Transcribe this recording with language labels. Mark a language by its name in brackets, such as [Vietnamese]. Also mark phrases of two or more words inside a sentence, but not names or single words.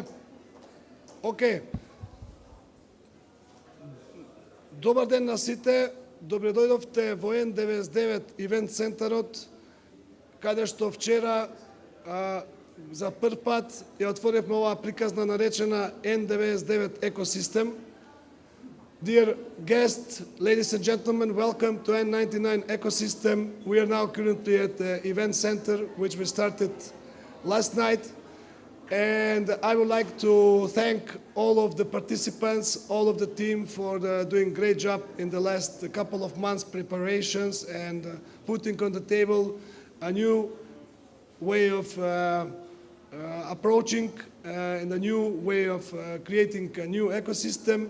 [Macedonian] Океј. Добар ден на сите. Добре дојдовте во N99 ивент центарот, каде што вчера за прв пат ја отворивме оваа приказна наречена N99 екосистем. [English] Dear guests, ladies and gentlemen, welcome to N99 ecosystem. We are now currently at the event center, which we started last night. And I would like to thank all of the participants, all of the team for doing a great job in the last couple of months preparations and putting on the table a new way of approaching and a new way of creating a new ecosystem.